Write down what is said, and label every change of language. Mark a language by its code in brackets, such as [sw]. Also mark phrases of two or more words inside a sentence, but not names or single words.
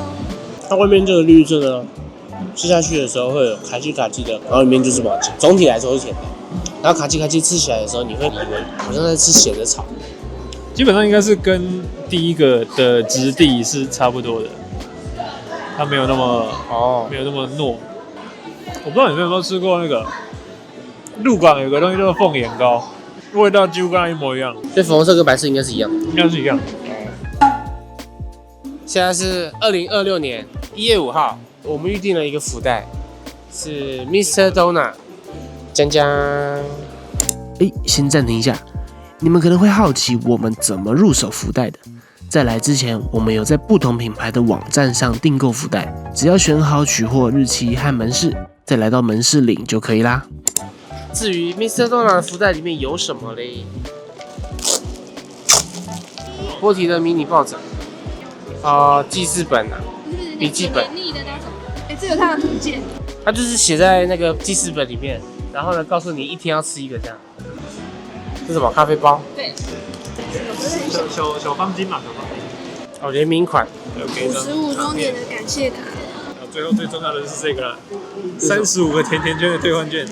[zh] 它外面这個綠色的，吃下去的時候會有卡基卡基的，然後裡面就是麻糬。總體來說是甜的，然後卡基卡基吃起來的時候，你會以為好像在吃鹹的草。基本上應該是跟第一個的質地是差不多的，它沒有那麼沒有那麼糯。我不知道你們有沒有吃過那個鹿港有個東西叫做鳳眼糕，味道幾乎跟它一模一樣。所以粉紅色跟白色應該是一樣，應該是一樣。現在是2026年1月5號，我們預定了一個福袋，是 Mr. Donut。江江，先暫停一下，你們可能會好奇我們怎麼入手福袋的。在來之前，我們有在不同品牌的網站上訂購福袋，只要選好取貨日期和門市，再來到門市領就可以啦。至於 Mr. Donut 的福袋裡面有什麼嘞？波提的迷你抱枕。記事本啊，筆記本，黏膩的那種。這有它的圖鑑。它就是寫在那個記事本裡面，然後呢，告訴你一天要吃一個這樣。這是什麼？咖啡包？對。小方巾嘛，小方巾。哦，聯名款。 55周年的感謝卡。最後最重要的是這個啦，35個甜甜圈的兌換券。